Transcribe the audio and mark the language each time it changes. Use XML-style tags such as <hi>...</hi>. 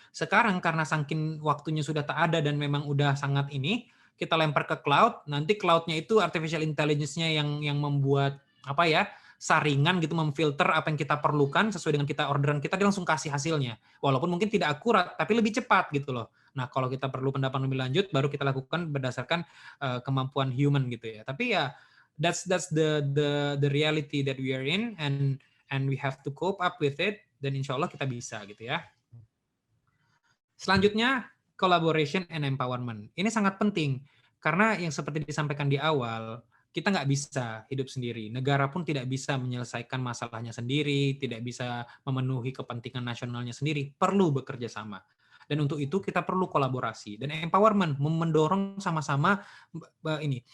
<id>Sekarang karena saking waktunya sudah tak ada dan memang udah sangat ini, kita lempar ke cloud, nanti cloud-nya itu artificial intelligence-nya yang membuat apa ya, saringan gitu, memfilter apa yang kita perlukan sesuai dengan orderan kita, dia langsung kasih hasilnya. Walaupun mungkin tidak akurat, tapi lebih cepat gitu loh. Nah, kalau kita perlu pendapat lebih lanjut, baru kita lakukan berdasarkan kemampuan human gitu ya. Tapi ya</id> <en>that's the reality that we are in, and we have to cope up with it,</en> <id>dan insya Allah kita bisa gitu ya. Selanjutnya,</id> <en>collaboration and empowerment.</en> <id>Ini sangat penting karena yang seperti disampaikan di awal, kita nggak bisa hidup sendiri. Negara pun tidak bisa menyelesaikan masalahnya sendiri, tidak bisa memenuhi kepentingan nasionalnya sendiri, perlu bekerja sama. Dan untuk itu kita perlu kolaborasi dan empowerment, mendorong sama-sama ini.</id>